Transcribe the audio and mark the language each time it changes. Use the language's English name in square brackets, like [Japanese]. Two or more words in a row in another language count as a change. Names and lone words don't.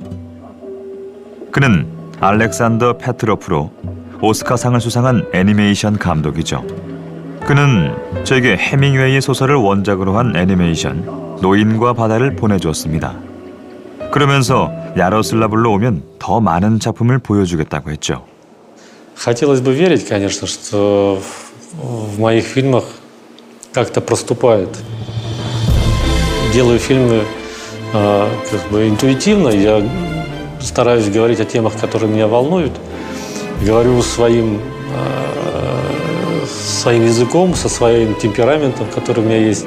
[Korean] 그는 알렉산더 페트로프로 오스카상을 수상한 애니메이션 감독이죠. 그는 저에게 해밍웨이의 소설을 원작으로 한 애니메이션 노인과 바다를 보내주었습니다. 그러면서 야로슬라브로 오면 더 많은 작품을 보여주겠다고 했죠. [Russian] Хотелось бы верить, конечно, что в моих фильмах как-то проступает. Делаю фильмы как бы интуитивно, я стараюсь говорить о темах, которые меня волнуют, говорю своим языком, со своим темпераментом, который у меня есть.